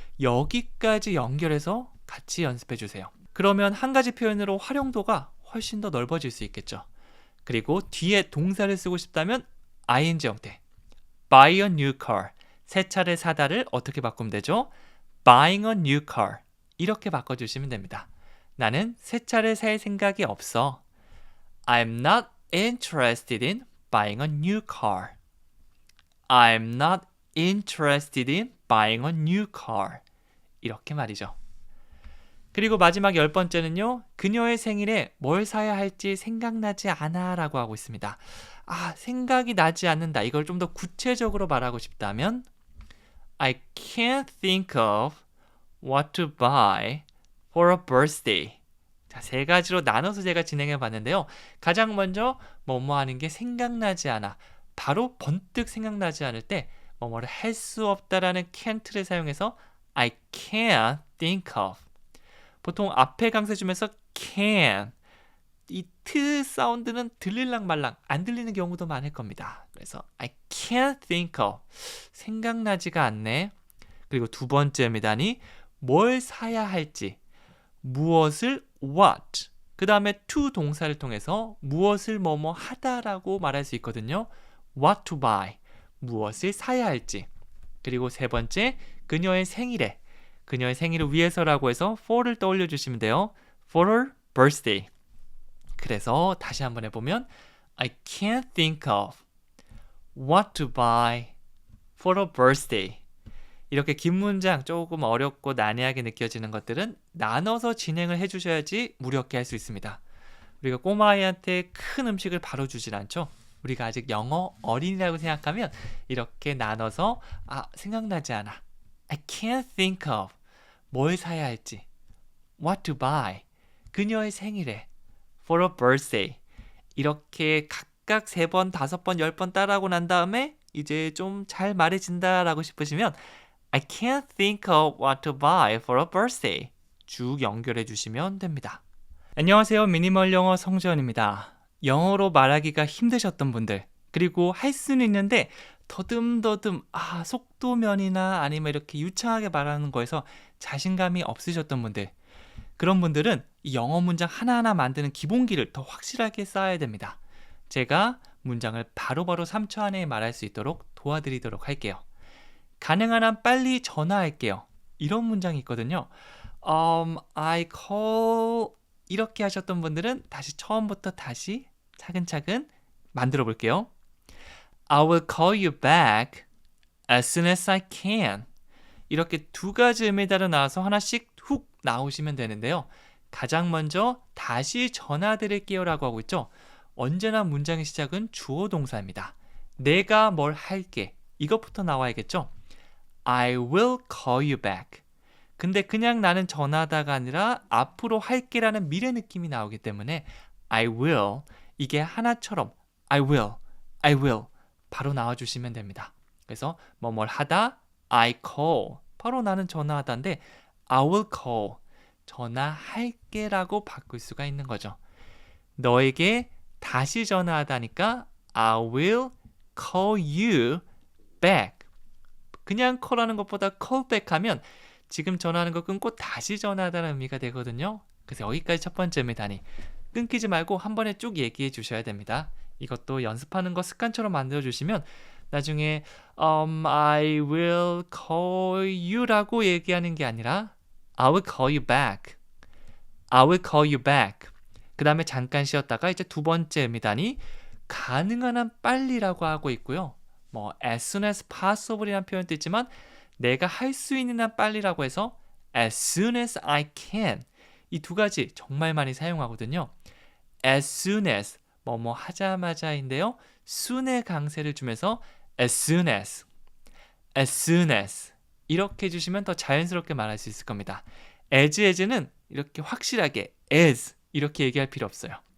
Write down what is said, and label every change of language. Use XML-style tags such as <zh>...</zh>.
<ko>여기까지 연결해서 같이 연습해 주세요. 그러면 한 가지 표현으로 활용도가 훨씬 더 넓어질 수 있겠죠. 그리고 뒤에 동사를 쓰고 싶다면 ing 형태.</ko> <en>buy a new car.</en> <ko>새 차를 사다를 어떻게 바꾸면 되죠?</ko> <en>buying a new car.</en> <ko>이렇게 바꿔주시면 됩니다. 나는 새 차를 살 생각이 없어.</ko> <en>I'm not interested in buying a new car. I'm not interested in buying a new car.</en> <ko>이렇게 말이죠. 그리고 마지막 10번째는요. 그녀의 생일에 뭘 사야 할지 생각나지 않아 라고 하고 있습니다. 생각이 나지 않는다. 이걸 좀 더 구체적으로 말하고 싶다면</ko> <en>I can't think of what to buy for a birthday.</en> <ko>자, 세 가지로 나눠서 제가 진행해 봤는데요. 가장 먼저 뭐뭐 하는 게 생각나지 않아. 바로 번뜩 생각나지 않을 때 뭐뭐를 할 수 없다라는 can't를 사용해서</ko> <en>I can't think of.</en> <ko>보통 앞에 강세 주면서 can. 이 트 사운드는 들릴랑 말랑 안 들리는 경우도 많을 겁니다.</ko> <en>그래서 I can't think of.</en> <ko>생각나지가 않네. 그리고 두 번째입니다니 뭘 사야 할지. 무엇을 what. 그 다음에 to 동사를 통해서 무엇을 뭐뭐 하다라고 말할 수 있거든요.</ko> <en>what to buy.</en> <ko>무엇을 사야 할지. 그리고 세 번째, 그녀의 생일에. 그녀의 생일을 위해서라고 해서 for를 떠올려 주시면 돼요.</ko> <en>for her birthday.</en> <ko>그래서 다시 한번 해보면</ko> <en>I can't think of what to buy for her birthday.</en> <ko>이렇게 긴 문장 조금 어렵고 난해하게 느껴지는 것들은 나눠서 진행을 해주셔야지 무력게 할 수 있습니다. 우리가 꼬마아이한테 큰 음식을 바로 주진 않죠. 우리가 아직 영어 어린이라고 생각하면 이렇게 나눠서 생각나지 않아.</ko> <en>I can't think of</en> <ko>뭘 사야 할지.</ko> <en>What to buy.</en> <ko>그녀의 생일에.</ko> <en>for a birthday.</en> <ko>이렇게 각각 3번, 5번, 10번 따라하고 난 다음에 이제 좀 잘 말해진다라고 싶으시면</ko> <en>I can't think of what to buy for a birthday.</en> <ko>쭉 연결해 주시면 됩니다. 안녕하세요. 미니멀 영어 성지원입니다. 영어로 말하기가 힘드셨던 분들, 그리고 할 수는 있는데 더듬더듬 속도면이나 아니면 이렇게 유창하게 말하는 거에서 자신감이 없으셨던 분들, 그런 분들은 이 영어 문장 하나하나 만드는 기본기를 더 확실하게 쌓아야 됩니다. 제가 문장을 바로바로 3초 안에 말할 수 있도록 도와드리도록 할게요. 가능한 한 빨리 전화할게요. 이런 문장이 있거든요. I call 이렇게 하셨던 분들은 다시 처음부터 다시 차근차근 만들어 볼게요.</ko> <en>I will call you back as soon as I can.</en> <ko>이렇게 두 가지 의미 따라 나와서 하나씩 훅 나오시면 되는데요. 가장 먼저 다시 전화 드릴게요 라고 하고 있죠. 언제나 문장의 시작은 주어 동사입니다. 내가 뭘 할게. 이것부터 나와야겠죠.</ko> <en>I will call you back.</en> <ko>근데 그냥 나는 전화하다가 아니라 앞으로 할게라는 미래 느낌이 나오기 때문에 I will, 이게 하나처럼 I will 바로 나와주시면 됩니다. 그래서 뭐뭘 하다 I call, 바로 나는 전화하다인데 I will call, 전화할게 라고 바꿀 수가 있는 거죠. 너에게 다시 전화하다니까</ko> <en>I will call you back.</en> <ko>그냥 call하는 것보다 call back 하면 지금 전화하는 거 끊고 다시 전화하다는 의미가 되거든요. 그래서 여기까지 첫 번째 의미다니 끊기지 말고 한 번에 쭉 얘기해 주셔야 됩니다. 이것도 연습하는 거 습관처럼 만들어 주시면 나중에</ko> <en>I will call you</en> <ko>라고 얘기하는 게 아니라</ko> <en>I will call you back. I will call you back.</en> <ko>그 다음에 잠깐 쉬었다가 이제 두 번째 의미다니 가능한 한 빨리라고 하고 있고요. 뭐</ko> <en>as soon as possible</en> <ko>이라는 표현도 있지만 내가 할 수 있는 한 빨리라고 해서</ko> <en>as soon as I can.</en> <ko>이 두 가지 정말 많이 사용하거든요. as soon as 뭐뭐 하자마자인데요. soon의 강세를 주면서 as soon as 이렇게 해주시면 더 자연스럽게 말할 수 있을 겁니다. as는 이렇게 확실하게 as 이렇게 얘기할 필요 없어요.</ko>